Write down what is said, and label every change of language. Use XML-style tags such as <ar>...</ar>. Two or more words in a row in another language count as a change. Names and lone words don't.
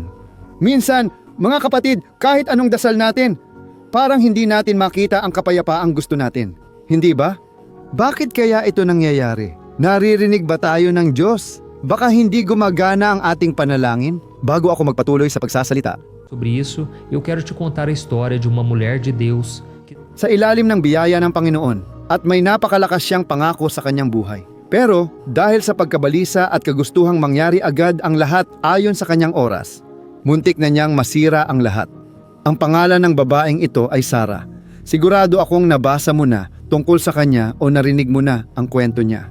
<tl>Minsan, mga kapatid, kahit anong dasal natin, parang hindi natin makita ang kapayapaang gusto natin. Hindi ba? Bakit kaya ito nangyayari? Naririnig ba tayo ng Diyos? Baka hindi gumagana ang ating panalangin? Bago ako magpatuloy sa pagsasalita,</tl> <pt>Sobre isso, eu quero te contar a história de uma mulher de Deus que</pt> <tl>sa ilalim ng biyaya ng Panginoon at may napakalakas siyang pangako sa kanyang buhay. Pero dahil sa pagkabalisa at kagustuhang mangyari agad ang lahat ayon sa kanyang oras, muntik na niyang masira ang lahat. Ang pangalan ng babaeng ito ay Sara. Sigurado akong nabasa mo na tungkol sa kanya o narinig mo na ang kwento niya.</tl>